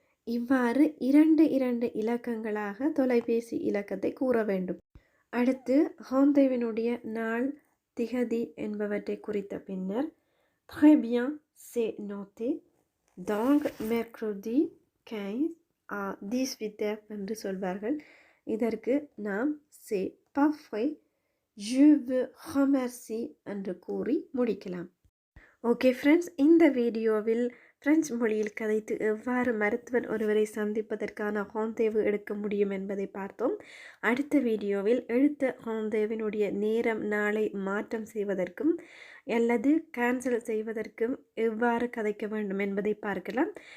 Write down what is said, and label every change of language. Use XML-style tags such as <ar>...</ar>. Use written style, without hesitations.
<ta>இவ்வாறு இரண்டு இலக்கங்களாக தொலைபேசி இலக்கத்தை கூற வேண்டும். அடுத்து rendezvous-வினுடைய நாள் திகதி என்பவற்றை குறித்த பின்னர்</ta> <fr>très bien, c'est noté. donc mercredi 15 à 18 heures என்று சொல்வார்கள்.</fr> <ta>இதற்கு நாம்</ta> <fr>c'est parfait, je vous remercie</fr> <ta>என்று கூறி முடிக்கலாம். ஓகே ஃப்ரெண்ட்ஸ், இந்த வீடியோவில் பிரெஞ்சு மொழியில் கதைத்து எவ்வாறு மருத்துவர் ஒருவரை சந்திப்பதற்கான rendezvous எடுக்க முடியும் என்பதை பார்த்தோம். அடுத்த வீடியோவில் எடுத்த rendezvous-வினுடைய நேரம் நாளை மாற்றம் செய்வதற்கும் அல்லது கேன்சல் செய்வதற்கும் எவ்வாறு கதைக்க வேண்டும் என்பதை பார்க்கலாம்.</ta>